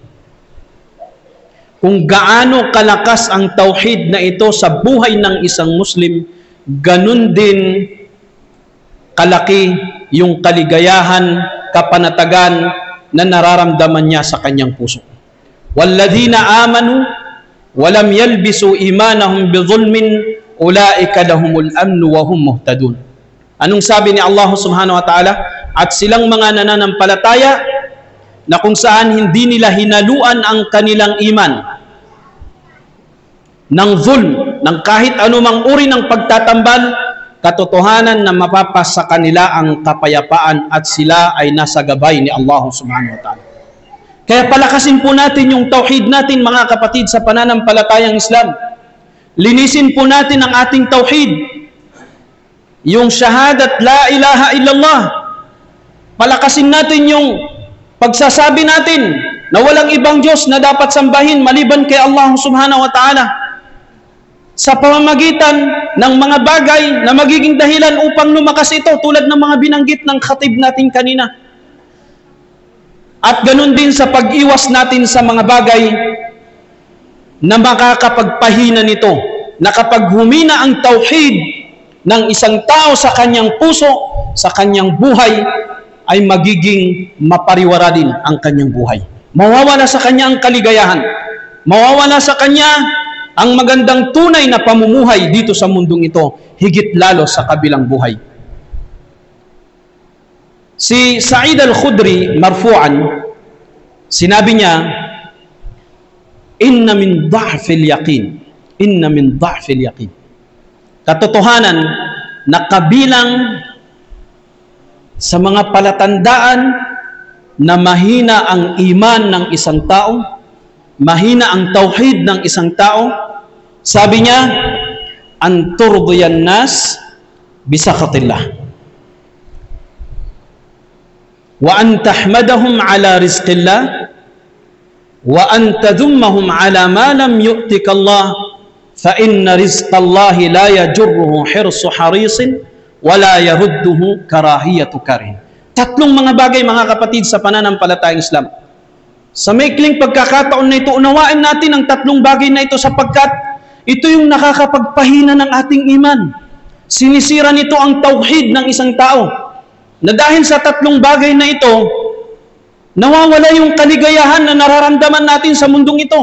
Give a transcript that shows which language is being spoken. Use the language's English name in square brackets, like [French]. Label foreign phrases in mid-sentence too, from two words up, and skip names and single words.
[Filipino] Kung gaano kalakas ang tauhid na ito sa buhay ng isang Muslim, ganun din kalaki yung kaligayahan, kapanatagan na nararamdaman niya sa kanyang puso. [Arabic] والذين آمنوا ولم يلبسوا إيمانهم بظلم أولئك لهم الأمن وهم مهتدون. [Filipino] Anong sabi ni Allah [Arabic] سبحانه وتعالى? [Filipino] At silang mga nananampalataya na kung saan hindi nila hinaluan ang kanilang iman ng zulm, ng kahit anumang uri ng pagtatambal, katotohanan na mapapas sa kanila ang kapayapaan at sila ay nasa gabay ni Allah [Arabic] سبحانه وتعالى. [Filipino] Kaya palakasin po natin yung tauhid natin mga kapatid sa pananampalatayang Islam. Linisin po natin ang ating tauhid. Yung shahadat [Arabic] لا إله إلا الله. [Filipino] Palakasin natin yung pagsasabi natin na walang ibang Diyos na dapat sambahin maliban kay Allah [Arabic] سبحانه وتعالى. [Filipino] Sa pamamagitan ng mga bagay na magiging dahilan upang lumakas ito, tulad ng mga binanggit ng khatib natin kanina. At ganun din sa pag-iwas natin sa mga bagay na makakapagpahina nito, na kapag humina ang tauhid ng isang tao sa kanyang puso, sa kanyang buhay, ay magiging mapariwara din ang kanyang buhay. Mawawala sa kanya ang kaligayahan. Mawawala sa kanya ang magandang tunay na pamumuhay dito sa mundong ito, higit lalo sa kabilang buhay. Si Sa'id al-Khudri, marfu'an, sinabi niya, [Arabic] إن من ضعف اليقين. إن من ضعف اليقين. [Filipino] Katotohanan na kabilang sa mga palatandaan na mahina ang iman ng isang tao, mahina ang tauhid ng isang tao, sabi niya, [Arabic] أن ترضي الناس بسخط الله وأن تحمدهم على رزق الله وأن تذمهم على ما لم يؤتك الله فإن رزق الله لا يجره حرص حريص ولا يرده كراهية كاره. [Filipino] Tatlong mga bagay mga kapatid sa pananampalatayang Islam. Sa maikling pagkakataon na ito, unawain natin ang tatlong bagay na ito sapagkat ito yung nakakapagpahina ng ating iman. Sinisira nito ang tauhid ng isang tao. Na dahil sa tatlong bagay na ito, nawawala yung kaligayahan na nararamdaman natin sa mundong ito.